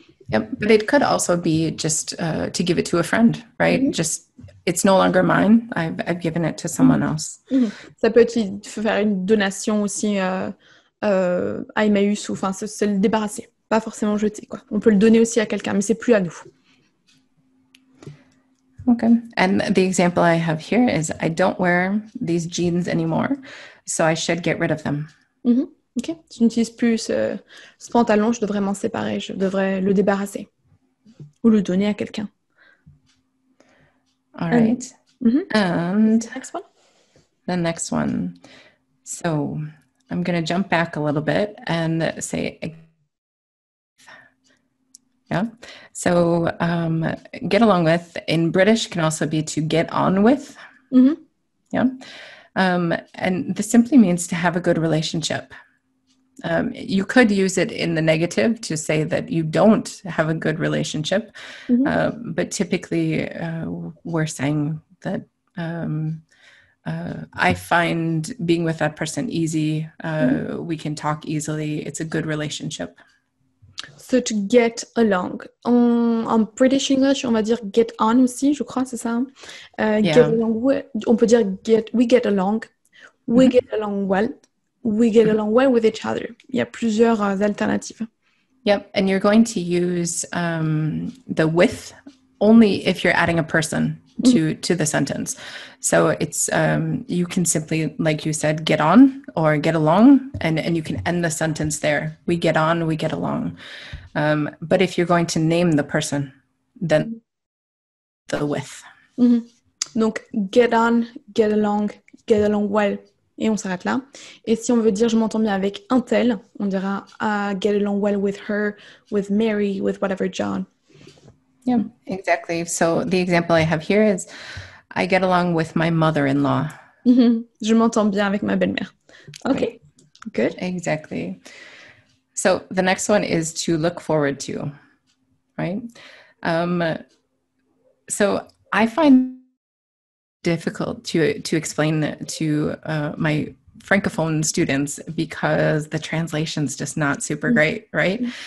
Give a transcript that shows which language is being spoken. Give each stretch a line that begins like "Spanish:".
English: Yep, but it could also be just to give it to a friend, right? Just, it's no longer mine. I've given it to someone else.
French: Ça peut être faire une donation aussi à Emmaüs, ou enfin se le débarrasser, pas forcément jeter, quoi. On peut le donner aussi à quelqu'un, mais c'est plus à nous.
English: Okay, and the example I have here is, I don't wear these jeans anymore, so I should get rid of them.
French: Ok, je n'utilise plus ce pantalon, je devrais m'en séparer, je devrais le débarrasser ou le donner à quelqu'un.
English: All right, and next one? The next one. So I'm going to jump back a little bit and say, yeah. So get along with in British can also be to get on with. Yeah. And this simply means to have a good relationship. You could use it in the negative to say that you don't have a good relationship. But typically we're saying that I find being with that person easy. We can talk easily. It's a good relationship. So to get along.
French: En British English, on va dire get on aussi, je crois, c'est ça.
English: Get along with,
French: on peut dire
English: we get along. We get along well. We get along well with each other.
French: Il y a plusieurs alternatives.
English: Yep, and you're going to use the with only if you're adding a person to the sentence. So it's you can simply, like you said, get on or get along, and you can end the sentence there. We get on, we get along. But if you're going to name the person, then the with. Donc, get on, get along well.
French: Et on s'arrête là. Et si on veut dire je m'entends bien avec un tel, on dira
English: get along well with her, with Mary, with whatever John. Yeah, exactly. So the example I have here is I get along with my mother-in-law.
French: Je m'entends bien avec ma belle-mère.
English: Okay, good. Exactly. So the next one is to look forward to, right? So I find difficult to explain to my Francophone students because the translation's just not super great, right?